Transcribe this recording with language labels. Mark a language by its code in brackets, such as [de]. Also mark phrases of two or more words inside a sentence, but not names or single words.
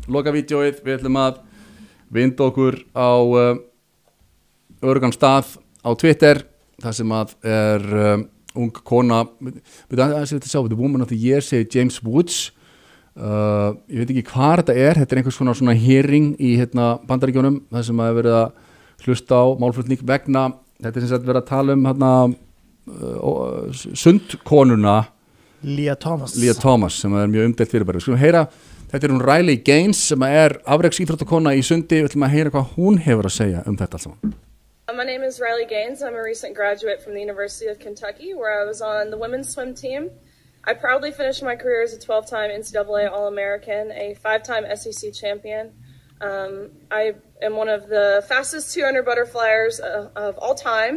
[is] lokavídeóið, við ætlum að vinda okkur á öruggan stað á Twitter, þar sem að ung kona, [en] the woman of the year, [is] segir James Woods. Ég veit ekki hvað þetta er einhvers konar svona hearing í Bandaríkjunum, þar sem að verið að hlusta á málflutning vegna, þetta sem sagt verið að tala um sundkonuna Leah Thomas sem er mjög umdeilt fyrirbæri. Við skulum heyra, þetta hún Riley Gaines sem er afreksíþróttakona í sundi, við ætlum að heyra hvað hún hefur að segja þetta allt saman. [en] My name is Riley Gaines. I'm a recent graduate from the University of Kentucky, where I was on the women's swim team. I proudly finished my career as a 12-time NCAA All-American, a 5-time SEC champion. I am one of the fastest 200 butterflyers of all time.